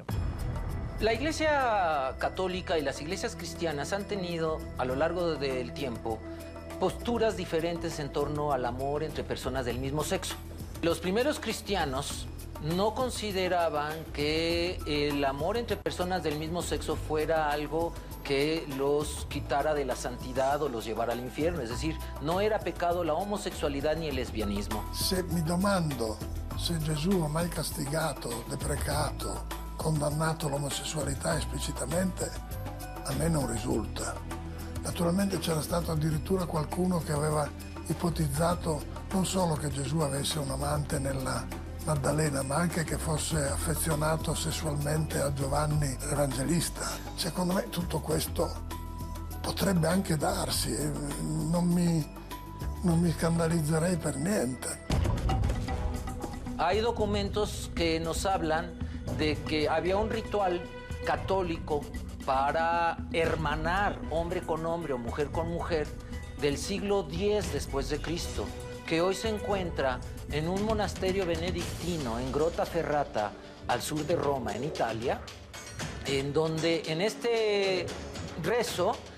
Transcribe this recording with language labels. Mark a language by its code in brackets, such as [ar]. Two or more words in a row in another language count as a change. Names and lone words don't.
[es] La Iglesia católica y las iglesias cristianas han tenido a lo largo del tiempo posturas diferentes en torno al amor entre personas del mismo sexo. Los primeros cristianos no consideraban que el amor entre personas del mismo sexo fuera algo que los quitara de la santidad o los llevara al infierno. Es decir, no era pecado la homosexualidad ni el lesbianismo. [it] Se mi domando se Gesù ha mai castigato, deprecato, condannato l'omosessualità esplicitamente, a me non risulta. Naturalmente c'era stato addirittura qualcuno che aveva ipotizzato non solo che Gesù avesse un amante nella Maddalena, ma anche che fosse affezionato sessualmente a Giovanni Evangelista. Secondo me tutto questo potrebbe anche darsi e non mi scandalizzerei per niente. [es] Hay documentos que nos hablan de que había un ritual católico para hermanar hombre con hombre o mujer con mujer del siglo X después de Cristo, que hoy se encuentra en un monasterio benedictino en Grottaferrata, al sur de Roma, en Italia, en donde en este rezo